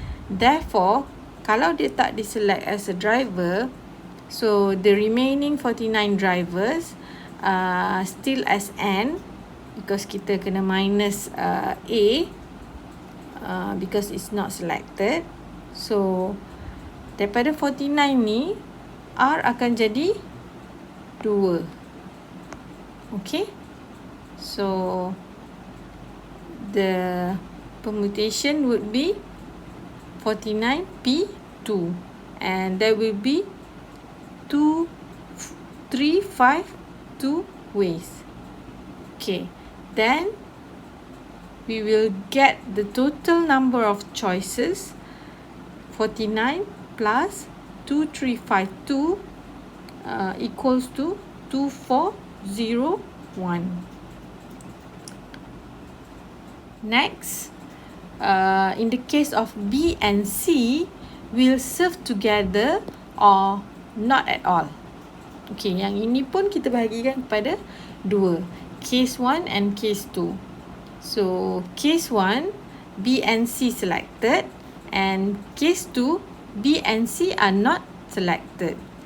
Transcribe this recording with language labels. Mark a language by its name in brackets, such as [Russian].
[English] Therefore, [Malay] kalau dia tak diselect [English] as a driver, so the remaining 49 drivers still as N, because [Malay] kita kena minus [English] A because it's not selected. [Malay] So daripada 49 ni, R akan jadi 2. [English] Okay, so the permutation would be 49P2, and there will be 2, 3, 5, 2 ways. Okay, then we will get the total number of choices, 49 plus 2352 equals to 2401. Next, in the case of B and C, will serve together or not at all. [Malay] Okay, yang ini pun kita bahagikan kepada 2, [English] case 1 and case 2. So case 1, B and C selected, and case 2, B and C are not selected.